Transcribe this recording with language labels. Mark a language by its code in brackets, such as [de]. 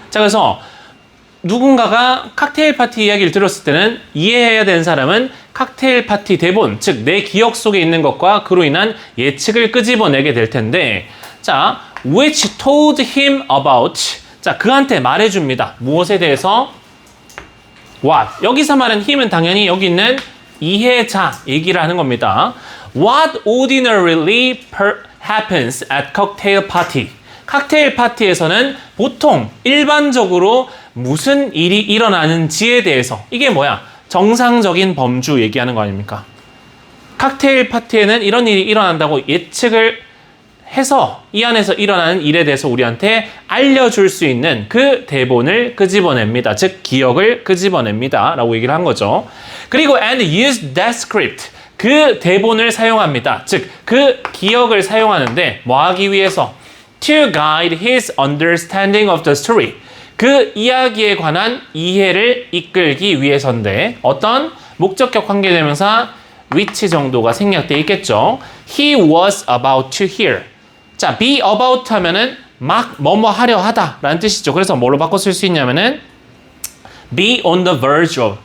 [ko] 자, 그래서 누군가가 칵테일 파티 이야기를 들었을 때는 이해해야 되는 사람은 칵테일 파티 대본, 즉 내 기억 속에 있는 것과 그로 인한 예측을 끄집어내게 될 텐데, 자, [en] which told him about, [ko] 자, 그한테 말해줍니다. 무엇에 대해서? what. 여기서 말한 him은 당연히 여기 있는 이해자 얘기를 하는 겁니다. [en] What ordinarily happens at cocktail party. [ko] 칵테일 파티에서는 보통 일반적으로 무슨 일이 일어나는지에 대해서, 이게 뭐야? 정상적인 범주 얘기하는 거 아닙니까? 칵테일 파티에는 이런 일이 일어난다고 예측을 해서 이 안에서 일어나는 일에 대해서 우리한테 알려줄 수 있는 그 대본을 끄집어냅니다. 즉 기억을 끄집어냅니다 라고 얘기를 한 거죠. 그리고 [en] and use that script. [ko] 그 대본을 사용합니다. 즉 그 기억을 사용하는데 뭐 하기 위해서? [en] To guide his understanding of the story. [ko] 그 이야기에 관한 이해를 이끌기 위해서인데 어떤 목적격 관계대명사 which 정도가 생략되어 있겠죠. [en] He was about to hear. [ko] 자, be about 하면은 막 뭐뭐 하려 하다 라는 뜻이죠. 그래서 뭐로 바꿔 쓸 수 있냐면은 [en] be on the verge of.